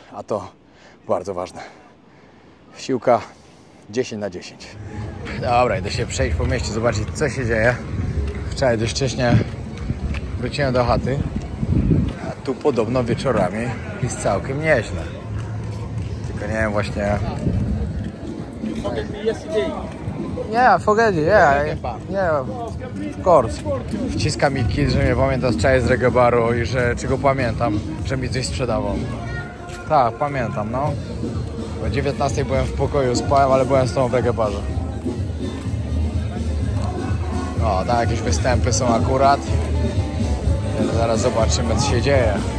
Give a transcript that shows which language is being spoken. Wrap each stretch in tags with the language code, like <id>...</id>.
<pl>A to bardzo ważne. Siłka 10 na 10. Dobra, idę się przejść po mieście, zobaczyć co się dzieje. Wczoraj dość wcześnie wróciłem do chaty, a tu podobno wieczorami jest całkiem nieźle. Tylko nie wiem właśnie...</pl> <en>Yeah, forget it, yeah, of course.</en> <pl>Wciska mi kit, że mnie pamięta z wczoraj z Reggae Baru i że czego pamiętam, że mi coś sprzedawał. Tak, pamiętam, no. O 19 byłem w pokoju, spałem, ale byłem z tobą w Reggae Barze. O, tam jakieś występy są akurat. Zaraz zobaczymy, co się dzieje.</pl>